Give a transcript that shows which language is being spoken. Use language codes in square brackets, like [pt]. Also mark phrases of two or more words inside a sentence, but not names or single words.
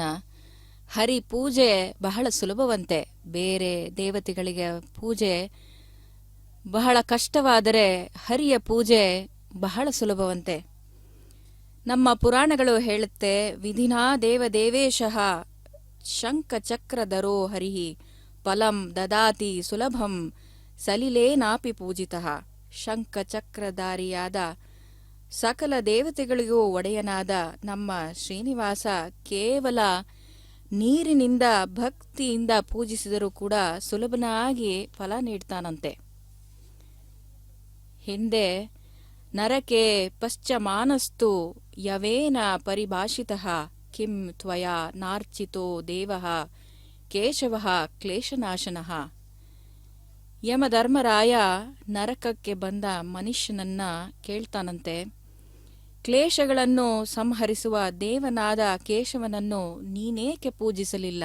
[kn] ಹರಿ ಪೂಜೆ ಬಹಳ ಸುಲಭವಂತೆ. ಬೇರೆ ದೇವತೆಗಳಿಗೆ ಪೂಜೆ ಬಹಳ ಕಷ್ಟವಾದರೆ ಹರಿಯ ಪೂಜೆ ಬಹಳ ಸುಲಭವಂತೆ. ನಮ್ಮ ಪುರಾಣಗಳು ಹೇಳುತ್ತೆ, [sa] ವಿಧಿನಾ ದೇವದೇವೇಶಃ ಶಂಖಚಕ್ರಧರೋ ಹರಿಹಿ ಫಲಂ ದದಾತಿ ಸುಲಭಂ ಸಲಿಲೇನಾಪಿ ಪೂಜಿತಃ. [kn] ಶಂಖಚಕ್ರಧಾರಿಯಾದ ಸಕಲ ದೇವತೆಗಳಿಗೂ ಒಡೆಯನಾದ ನಮ್ಮ ಶ್ರೀನಿವಾಸ ಕೇವಲ ನೀರಿನಿಂದ ಭಕ್ತಿಯಿಂದ ಪೂಜಿಸಿದರೂ ಕೂಡ ಸುಲಭನಾಗಿ ಫಲ ನೀಡ್ತಾನಂತೆ. [sa] ಹಿಂದೆ ನರಕೆ ಪಶ್ಚಮಾನಸ್ತು ಯವೇನ ಪರಿಭಾಷಿತಃ ಕಿಂ ತ್ವಯಾ ನಾರ್ಚಿತೋ ದೇವಃ ಕೇಶವಃ ಕ್ಲೇಶನಾಶನಃ. [kn] ಯಮಧರ್ಮರಾಯ ನರಕಕ್ಕೆ ಬಂದ ಮನುಷ್ಯನನ್ನ ಕೇಳ್ತಾನಂತೆ, ಕ್ಲೇಶಗಳನ್ನು ಸಂಹರಿಸುವ ದೇವನಾದ ಕೇಶವನನ್ನು ನೀನೇಕೆ ಪೂಜಿಸಲಿಲ್ಲ?